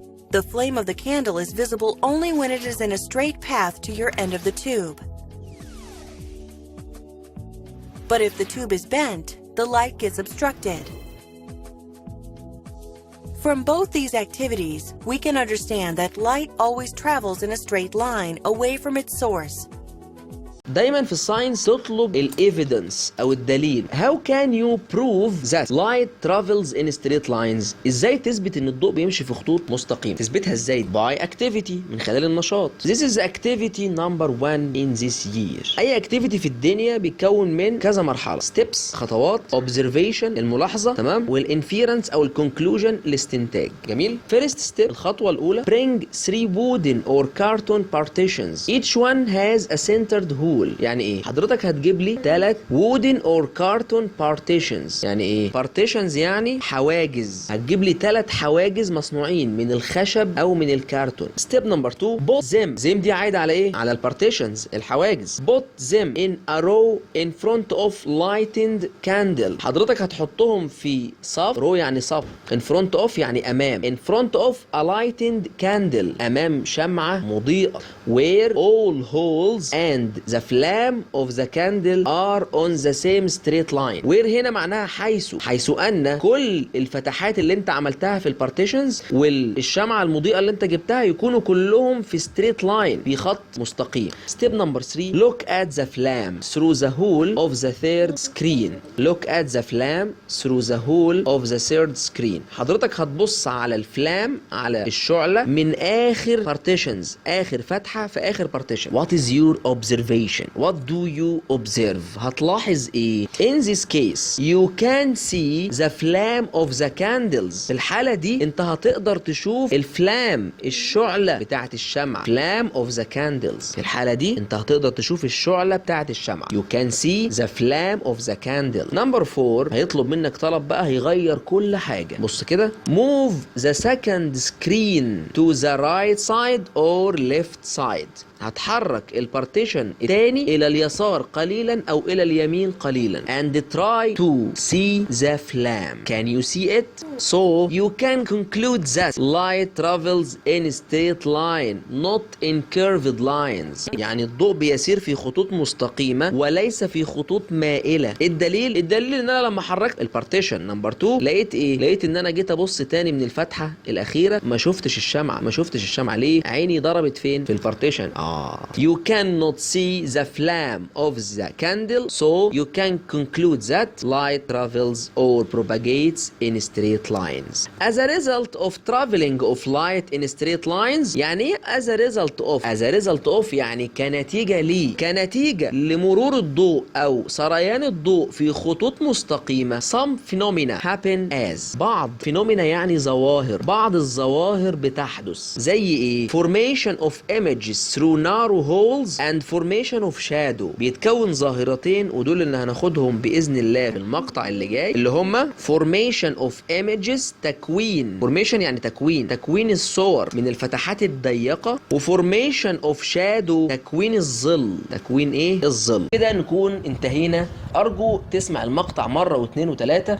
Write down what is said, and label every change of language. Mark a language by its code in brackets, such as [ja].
[en] The flame of the candle is visible only when it is in a straight path to your end of the tube. But if the tube is bent, the light gets obstructed. From both these activities, we can understand that light always travels in a straight line away from its source. [ar] دايما في الساينس تطلب الايفيدنس او الدليل. [en] How can you prove that light travels in straight lines؟ [ar] ازاي تثبت ان الضوء بيمشي في خطوط مستقيمة؟ تثبتها ازاي؟ [en] by activity، [ar] من خلال النشاط. [en] This is activity number 1 in this year. [ar] اي activity في الدنيا بيتكون من كذا مرحلة. steps، خطوات، observation، الملاحظة، تمام، والinference او الكونكلوجن، الاستنتاج. جميل. [en] first step، [ar] الخطوة الأولى، [en] bring 3 wooden or carton partitions. Each one has a centered hole. [ar] يعني ايه؟ حضرتك هتجيب لي 3 [en] wooden or carton partitions. [ar] يعني ايه؟ partitions يعني حواجز. هتجيب لي 3 حواجز مصنوعين من الخشب او من الكرتون. [en] step number 2، put them [ar] دي عايده على ايه؟ على البارتيشنز، الحواجز. [en] put them in a row in front of lighted candle. [ar] حضرتك هتحطهم في صف، [en] row يعني صف، in front of يعني امام، in front of a lighted candle، [ar] امام شمعة مضيئة، [en] where all holes and the flame of the candle are on the same straight line. [ar] where هنا معناها حيث ان كل الفتحات اللي انت عملتها في البارتيشنز والشمعة المضيئة اللي انت جبتها يكونوا كلهم في [en] straight line، [ar] في خط مستقيم. [en] step number 3، look at the flame through the hole of the third screen. look at the flame through the hole of the third screen. [ar] حضرتك هتبص على الفلام، على الشعلة، من اخر بارتيشنز، اخر فتحة في اخر بارتيشن. [en] what is your observation؟ What do you observe؟ [ar] هتلاحظ ايه؟ [en] In this case you can see the flame of the candles. [ar] في الحالة دي انت هتقدر تشوف الفلام، الشعلة بتاعت الشمعة. [en] flame of the candles. [ar] في الحالة دي انت هتقدر تشوف الشعلة بتاعت الشمعة. [en] You can see the flame of the candle. [ar] number 4، هيطلب منك طلب بقى هيغير كل حاجة. بص كده، [en] move the second screen to the right side or left side. [ar] هتحرك البارتيشن الثاني الى اليسار قليلا او الى اليمين قليلا. [en] and try to see the flame. can you see it؟ so you can conclude that light travels in straight line not in curved lines. [ar] يعني الضوء بيسير في خطوط مستقيمة وليس في خطوط مائلة. الدليل ان انا لما حركت البارتيشن نمبر 2 لقيت ايه؟ لقيت ان انا جيت ابص تاني من الفتحة الاخيرة ما شفتش الشمعة. ليه؟ عيني ضربت فين؟ في البارتيشن. [en] You cannot see the flame of the candle, so you can conclude that light travels or propagates in straight lines. As a result of traveling of light in straight lines، يعني ايه as a result of [ar] يعني كنتيجة لمرور الضوء أو سريان الضوء في خطوط مستقيمة. [en] some phenomena happen as، [ar] بعض phenomena يعني ظواهر، بعض الظواهر بتحدث. زي ايه؟ [en] formation of images through narrow holes and formation of shadow. [ar] بيتكون ظاهرتين ودول اللي هناخدهم بإذن الله في المقطع اللي جاي، اللي هما [en] formation of images، [ar] تكوين، formation يعني تكوين الصور من الفتحات الضيقة، و [en] formation of shadow، [ar] تكوين الظل. تكوين ايه؟ الظل. كده نكون انتهينا. أرجو تسمع المقطع مرة واثنين وثلاثة.